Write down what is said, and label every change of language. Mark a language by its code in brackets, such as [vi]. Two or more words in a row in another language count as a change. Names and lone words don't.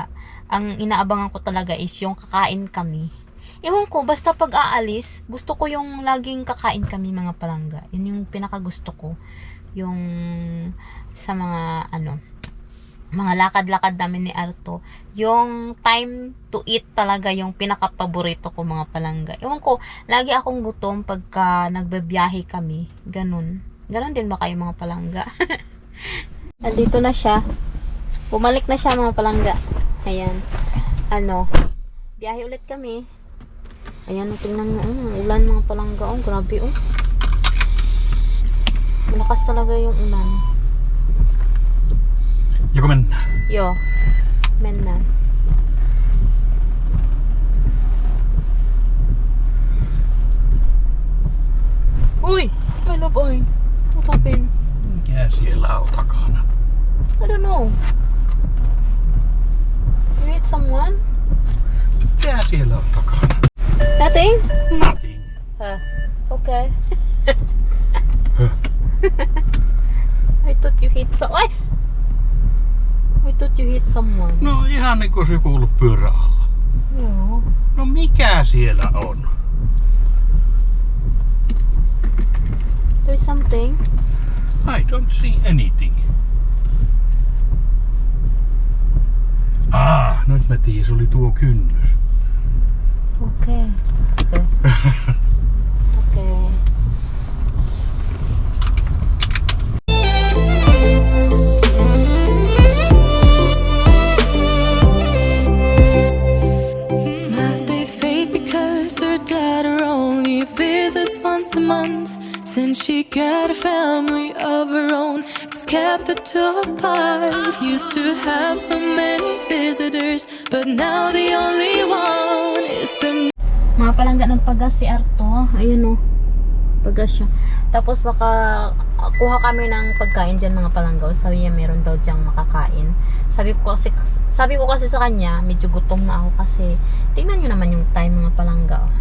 [tl] Ang inaabangan ko talaga is yung kakain kami. Ewan ko, basta pag aalis, gusto ko yung laging kakain kami mga palangga. Yun yung pinakagusto ko. Yung sa mga mga lakad-lakad namin ni Arto, yung [en] time to eat [tl] talaga yung pinaka-paborito ko mga palangga. Ewan ko, lagi akong gutom pagka nagbabiyahe kami. Ganun din ba kayo mga palangga? Andito na siya. Bumalik na siya mga palangga. Ayan. Biyahe ulit kami. Ayan, tingnan mo. Ulan mga palangga. Grabe malakas talaga yung ulan. [fi] Joko mennään? Joo, mennään. Ui, meillä boy. [en] What happened? [fi] Mikä siellä on takana? [en] I don't know. You hit someone? [fi] Mikä siellä on takana? [en] Nothing? Nothing. Okay. Huh. I thought you hit someone. I thought you hit someone. [fi] No ihan niin kuin se kuuluu pyörän alla. Joo. No mikä siellä on? [en] There's something. I don't see anything. [fi] Nyt mä tiedän, se oli tuo kynnys. [en] Okay. Okay. Smiles they fade because her dad only visits once a month. Since she got a family of her own, it's kept the two apart. Used to have so many visitors, but now the only one is the [tl] Mga palangga, nagpagas si Arto. Ayun pagas siya. Tapos baka kuha kami ng pagkain dyan mga palangga. Sabi niya meron daw dyang makakain. Sabi ko kasi sa kanya, medyo gutom na ako kasi tingnan niyo naman yung time mga palangga.